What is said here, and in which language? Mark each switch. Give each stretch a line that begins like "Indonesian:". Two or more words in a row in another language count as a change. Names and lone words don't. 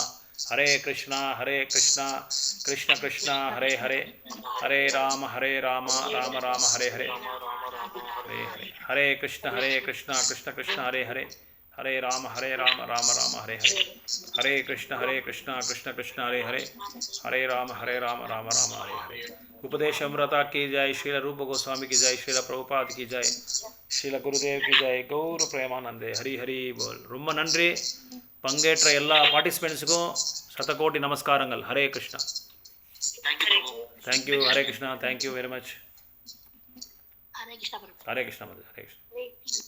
Sanskrit: हरे कृष्ण कृष्ण कृष्ण हरे हरे, हरे राम राम राम हरे हरे, हरे हरे, हरे कृष्ण कृष्ण कृष्ण हरे हरे, हरे राम राम राम हरे हरे, हरे कृष्ण कृष्ण कृष्ण हरे हरे, हरे राम राम राम हरे हरे.
Hindi: उपदेश अमृता की जय, श्रील रूप गोस्वामी की जय, श्रील प्रभुपाद की जय, श्रील गुरुदेव की जय, गौर प्रेमानंदे. हरि हरि बोल.
Tamil: ரொம்ப நன்றி பங்கேற்ற எல்லா பார்ட்டிசிபென்ட்ஸுக்கும் சதகோட்டி நமஸ்காரங்கள்.
Sanskrit: हरे कृष्ण. தேங்க்யூ. हरे कृष्ण.
English: thank you very much.
Sanskrit: हरे कृष्ण. हरे कृष्ण. हरे कृष्ण.